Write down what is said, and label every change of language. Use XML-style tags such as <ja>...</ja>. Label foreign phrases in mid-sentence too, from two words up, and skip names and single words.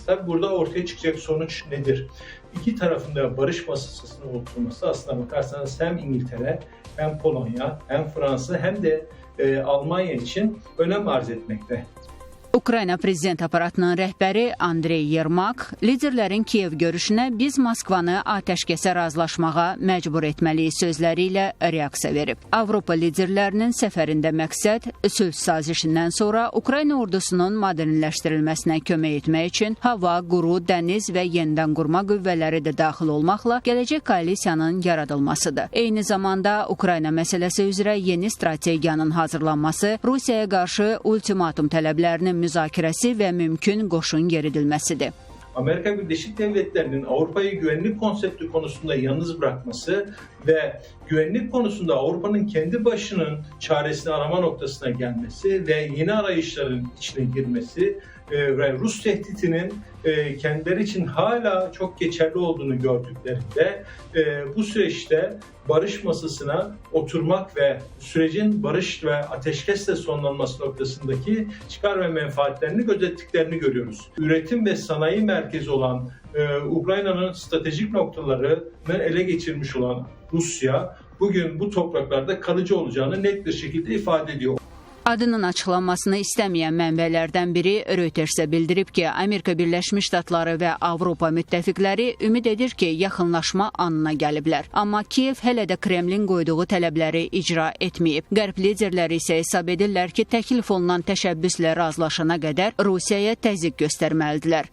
<tr>Tabii burada ortaya çıkacak sonuç nedir? İki tarafında barış masasına oturması aslına bakarsanız hem İngiltere, hem Polonya, hem Fransa, hem de Almanya için önem arz etmekte.</tr> <az>Ukrayna prezident aparatının rəhbəri Andrey Yermak liderlərin Kiyev görüşünə biz Moskvanı atəşkəsə razılaşmağa məcbur etməliyik sözləri ilə reaksiya verib. Avropa liderlərinin səfərində məqsəd sülh sazişindən sonra Ukrayna ordusunun modernləşdirilməsinə kömək etmək üçün hava, quru, dəniz və yenidən qurma qüvvələri də daxil olmaqla gələcək koalisiyanın yaradılmasıdır. Eyni zamanda Ukrayna məsələsi üzrə yeni strategiyanın hazırlanması, Rusiyaya qarşı ultimatum tələblərinin müzakirəsi və mümkün qoşun yeridilməsidir.</az> <tr>Amerika Birleşik Devletleri'nin Avrupa'yı güvenlik konsepti konusunda yalnız bırakması ve güvenlik konusunda Avrupa'nın kendi başının çaresini arama noktasına gelmesi ve yeni arayışların içine girmesi ve Rus tehditinin kendileri için hala çok geçerli olduğunu gördüklerinde bu süreçte barış masasına oturmak ve sürecin barış ve ateşkesle sonlanması noktasındaki çıkar ve menfaatlerini gözettiklerini görüyoruz. Üretim ve sanayi merkezi olan Ukrayna'nın stratejik noktalarını ele geçirmiş olan Rusya bugün bu topraklarda kalıcı olacağını net bir şekilde ifade ediyor.</tr> <az>Adının açıqlanmasını istəməyən mənbələrdən biri Reutersə bildirib ki, Amerika Birləşmiş Ştatları və Avropa müttəfiqləri ümid edir ki, yaxınlaşma anına gəliblər. Amma Kiyev hələ də Kremlin qoyduğu tələbləri icra etməyib. Qərb liderləri isə hesab edirlər ki, təklif olunan təşəbbüslə razılaşana qədər Rusiyaya təzyiq göstərməlidirlər.</az>